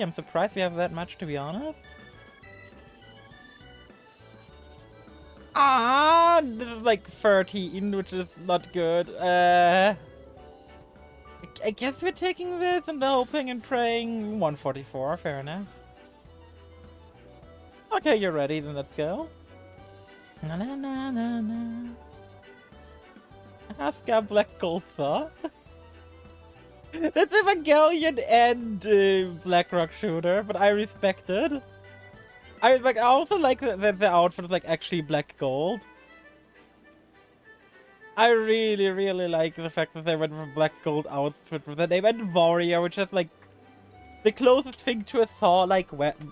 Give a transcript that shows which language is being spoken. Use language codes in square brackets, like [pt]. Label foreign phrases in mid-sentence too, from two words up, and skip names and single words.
[en] I'm surprised we have that much, to be honest. Ah, this is like 13, which is not good. I guess we're taking this and hoping and praying 144. Fair enough. Okay, you're ready. Then let's go. Na na na na na. Asuka Black Gold Saw. That's Evangelion and Blackrock Shooter, but I respect it. I also like that the outfit is like actually black gold. I really like the fact that they went with a black gold outfit with the name, and Warrior, which has like The closest thing to a saw-like weapon.